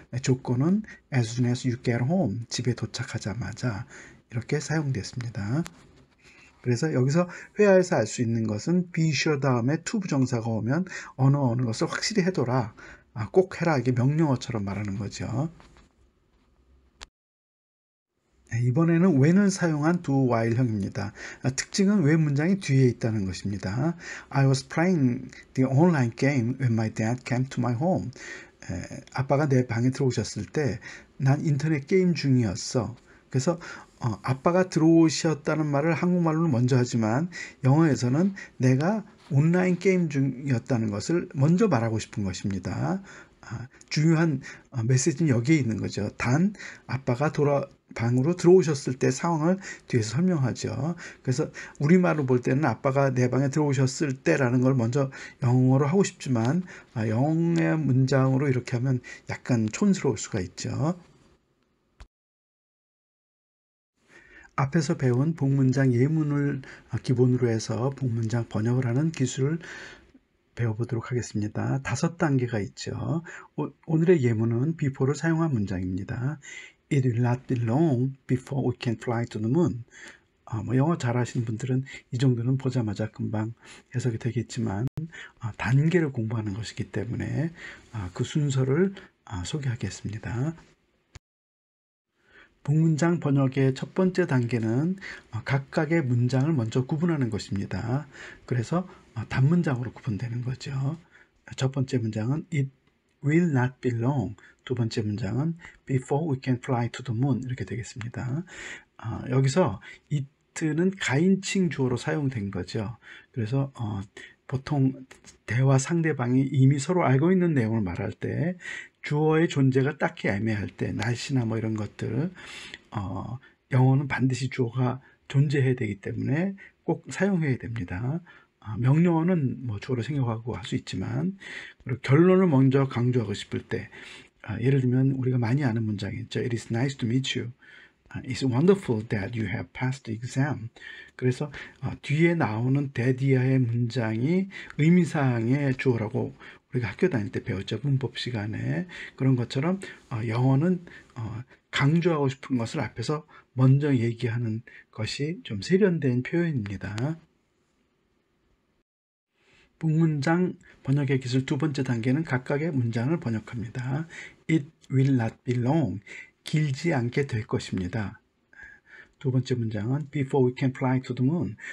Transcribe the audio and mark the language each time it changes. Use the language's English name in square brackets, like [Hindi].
[Korean] 조건은 [English] as soon as you get home. [Korean] 집에 도착하자마자 이렇게 사용됐습니다. 그래서 여기서 회화에서 알 수 있는 것은 be sure 다음에 to 부정사가 오면 어느 것을 확실히 해둬라. 꼭 해라. 이게 명령어처럼 말하는 거죠. 이번에는 when을 사용한 do while형입니다. 특징은 when 문장이 뒤에 있다는 것입니다. [English] I was playing the online game when my dad came to my home. [Korean] 아빠가 내 방에 들어오셨을 때 난 인터넷 게임 중이었어. 그래서 아빠가 들어오셨다는 말을 한국말로는 먼저 하지만 영어에서는 내가 온라인 게임 중이었다는 것을 먼저 말하고 싶은 것입니다. 중요한 메시지는 여기에 있는 거죠. 단 아빠가 방으로 들어오셨을 때 상황을 뒤에서 설명하죠. 그래서 우리말로 볼 때는 아빠가 내 방에 들어오셨을 때라는 걸 먼저 영어로 하고 싶지만 영어의 문장으로 이렇게 하면 약간 촌스러울 수가 있죠. 앞에서 배운 복문장 예문을 기본으로 해서 복문장 번역을 하는 기술을 배워보도록 하겠습니다. 5단계가 있죠. 오늘의 예문은 before를 사용한 문장입니다. [English] It will not be long before we can fly to the moon. [Korean] 뭐 영어 잘하시는 분들은 이 정도는 보자마자 금방 해석이 되겠지만 단계를 공부하는 것이기 때문에 그 순서를 소개하겠습니다. 복문장 번역의 첫 번째 단계는 각각의 문장을 먼저 구분하는 것입니다. 그래서 단문장으로 구분되는 거죠. 첫 번째 문장은 [English] It will not be long. [Korean] 두 번째 문장은 [English] Before we can fly to the moon. [Korean] 이렇게 되겠습니다. 여기서 it는 가인칭 주어로 사용된 거죠. 그래서 보통 대화 상대방이 이미 서로 알고 있는 내용을 말할 때 주어의 존재가 딱히 애매할 때 날씨나 뭐 이런 것들 영어는 반드시 주어가 존재해야 되기 때문에 꼭 사용해야 됩니다. 명령어는 뭐 주어로 생략하고 할 수 있지만 그리고 결론을 먼저 강조하고 싶을 때 예를 들면 우리가 많이 아는 문장이 있죠. [English] It is nice to meet you. It's wonderful that you have passed the exam. [Korean] 그래서 뒤에 나오는 that 이하의 문장이 의미상의 주어라고 우리가 학교 다닐 때 배웠죠. 문법 시간에. 그런 것처럼 영어는 강조하고 싶은 것을 앞에서 먼저 얘기하는 것이 좀 세련된 표현입니다. 복문장 번역의 기술 두 번째 단계는 각각의 문장을 번역합니다. [English] It will not be long. [Korean] 길지 않게 될 것입니다. 두 번째 문장은 [English] Before we can fly to the moon.